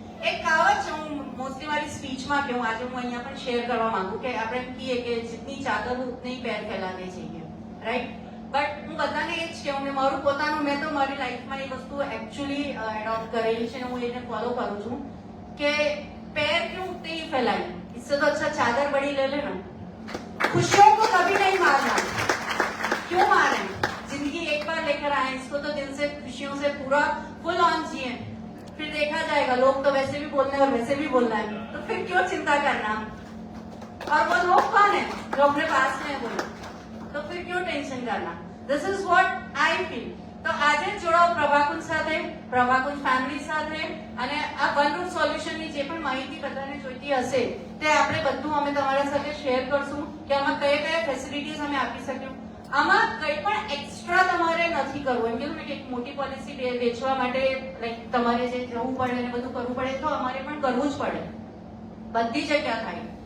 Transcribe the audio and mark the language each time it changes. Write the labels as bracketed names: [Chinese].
[Gujarati] એક કહાવત છે, હું મોસ્ટલી મારી સ્પીચમાં કહું, આજે હું અહીંયા પણ શેર કરવા માંગુ કે આપણે એમ કહીએ કે [Hindi] જીતની ચાદર ઉતની પેર ફેલાને चाहिए, [Gujarati] રાઈટ? બટ હું બધાને એ જ કહું કે મારું પોતાનું, મેં તો મારી લાઈફમાં એ વસ્તુ એકચ્યુઅલી એડોપ્ટ કરેલી છે અને હું એને ફોલો કરું છું કે [Hindi] पैर क्यों उठते ही फैलाए, इससे तो अच्छा चादर बड़ी ले लेना। खुशियों को कभी नहीं मारना, क्यों मारे? जिंदगी एक बार लेकर आए, इसको तो दिल से खुशियों से पूरा फुल ऑन जिए, फिर देखा जाएगा। लोग तो वैसे भी बोलना है और वैसे भी बोलना है, तो फिर क्यों चिंता करना? और वो लोग कौन है जो अपने पास में है बोलो, तो फिर क्यों टेंशन करना? [English] This is what I feel. [Gujarati] તો આજે જોડાઓ પ્રભાકુંજ સાથે, પ્રભાકુંજ ફેમિલી સાથે, અને આ વન રૂમ સોલ્યુશનની જે પણ માહિતી બધાને જોઈતી હશે તે આપણે બધું અમે તમારા સાથે શેર કરશું કે આમાં કયા કયા ફેસિલિટીઝ અમે આપી શકીએ. આમાં કંઈ પણ એક્સ્ટ્રા તમારે નથી કરવું. એમ કીધું ને કે એક મોટી પોલિસી વેચવા માટે લાઈક તમારે જે જવું પડે અને બધું કરવું પડે, તો અમારે પણ કરવું જ પડે. બધી જગ્યા થાય.